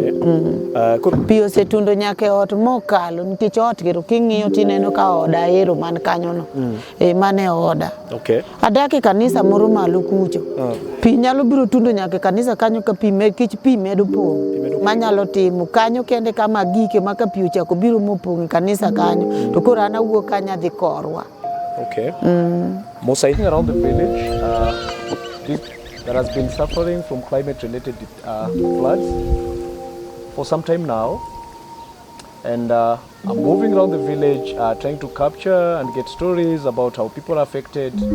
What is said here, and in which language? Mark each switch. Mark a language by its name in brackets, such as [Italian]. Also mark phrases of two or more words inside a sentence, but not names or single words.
[Luo (Kenya and Tanzania)] Pi osetundo nyaka e ot mokalo nikech ot gero king'iyo tineno ka oda ero man kanyo no mane oda. Adak e kanisa moro malo kucho. Pi nyalo biro tundo nyaka e kanisa kanyo ka pi medo pong manyalo timo kanyo kende kama gike ma ka pi ochako biro mopong e kanisa kanyo to koro an awuok kanya dhi korwa. [English] Mosaic around the village that has been suffering from climate-related floods for some time now, and I'm moving around the village trying to capture and get stories about how people are affected.